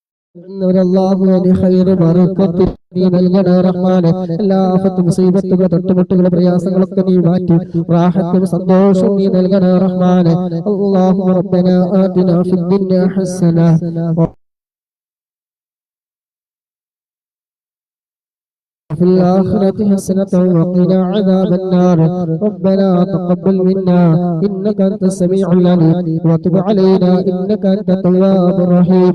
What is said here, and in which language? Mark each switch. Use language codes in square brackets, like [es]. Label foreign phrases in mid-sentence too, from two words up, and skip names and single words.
[ml] അല്ലാഹുവിന്റെ ഖൈറ് ബറക്കത്ത് നീ നൽകണേ റഹ്മാനെ. എല്ലാ ആഫത്തും മുസീബത്തുകൾ തൊട്ടുമുട്ടുകൾ പ്രയാസങ്ങളൊക്കെ നീ മാറ്റി റാഹത്തും സന്തോഷവും നീ നൽകണേ റഹ്മാനെ. [ar] الله ربنا آتنا في الدنيا حسنة وفي الآخرة حسنة وقنا عذاب النار. ربنا تقبل منا إنك أنت السميع العليم وتب علينا إنك أنت التواب الرحيم.